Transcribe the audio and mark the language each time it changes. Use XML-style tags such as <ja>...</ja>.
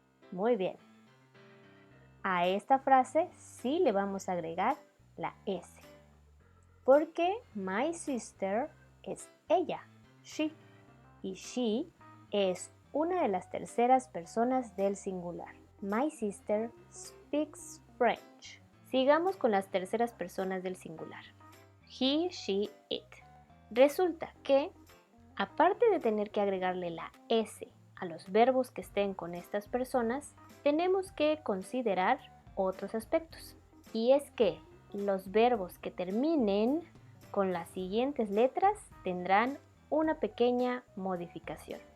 <es>Muy bien. A esta frase sí le vamos a agregar la S. Porque</es> <en>my sister</en> <es>es ella, she. Y she es una de las terceras personas del singular.</es> <en>My sister speaks French.</en> <es>Sigamos con las terceras personas del singular.</es> <en>He, she, it.</en> <es>Resulta que, aparte de tener que agregarle la S a los verbos que estén con estas personas, tenemos que considerar otros aspectos. Y es que los verbos que terminen con las siguientes letras tendrán una pequeña modificación.</es>